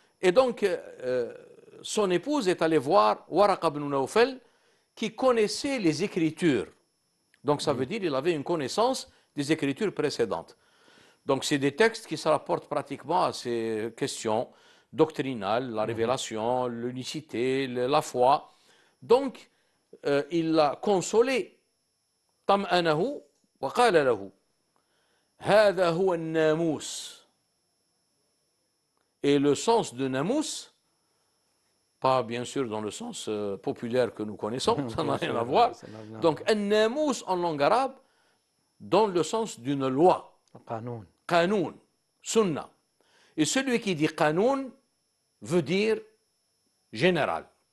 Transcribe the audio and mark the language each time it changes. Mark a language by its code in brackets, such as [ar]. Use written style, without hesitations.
[fr] Et donc son épouse est allée voir Waraqa ibn Nawfal qui connaissait les Écritures. Donc ça veut dire qu'il avait une connaissance des Écritures précédentes. Donc c'est des textes qui se rapportent pratiquement à ces questions doctrinales, la révélation, l'unicité, la foi. Donc il l'a consolé. [ar] طمأنه وقال له هذا هو الناموس. [fr] Et le sens de namous, pas bien sûr dans le sens populaire que nous connaissons, ça n'a rien à voir. Donc un namous en langue arabe, dans le sens d'une loi. Qanoun, sunna. Et celui qui dit qanoun veut dire général.